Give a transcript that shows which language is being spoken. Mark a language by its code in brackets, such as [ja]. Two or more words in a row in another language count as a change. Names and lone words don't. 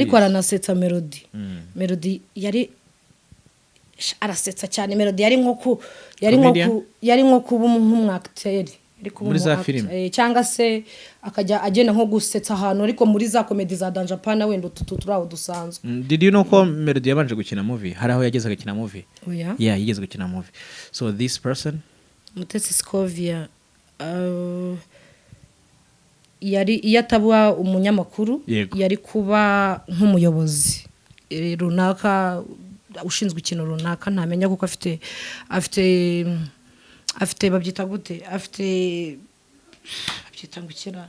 [rw] Ariko aranasetsa Melody. Melody yari arasetsa cyane. Melody yari nko kuba nk'umwacteur. Muri za filime cyangwa se akajya agenda nko gusetsa ahantu ariko muri za comedy za Danger Pana wenda turaho dusanzwe. [en] Did you know [rw] ko Melody yabanje gukina movie? Hari aho yageze gukina movie? Yeah, yigeze gukina movie. [en] So this person [rw] Mutesi Scovia yari yataba umunyamakuru, yari kuba nk'umuyobozi runaka ushinzwe ikintu runaka ntamenya kuko afite babyita gute, babyita ngukira